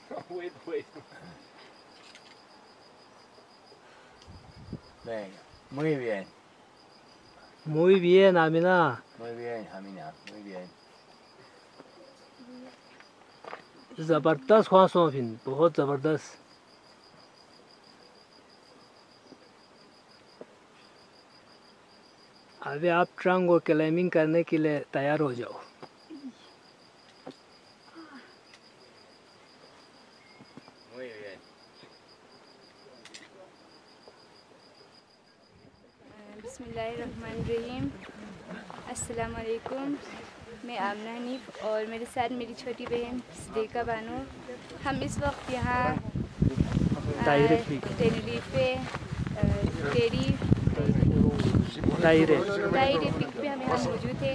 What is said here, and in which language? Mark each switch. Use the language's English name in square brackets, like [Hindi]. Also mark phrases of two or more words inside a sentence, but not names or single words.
[Spanish] Venga, muy bien. Muy bien, Amina. Muy bien, Amina, muy bien. [Urdu] زبردست خواصوں فن بہت زبردست. ابھی آپ ٹرنگ اور کلائمبنگ کرنے کے لیے تیار ہو جاؤ. [Spanish] Muy bien. [Arabic] بسم اللہ الرحمن الرحیم. السلام علیکم. [Urdu] میں آمنہ حنیف اور میرے ساتھ میری چھوٹی بہن صدیقہ بانو. ہم اس وقت یہاں ٹینریفے ٹائرے پک پہ ہم یہاں موجود تھے.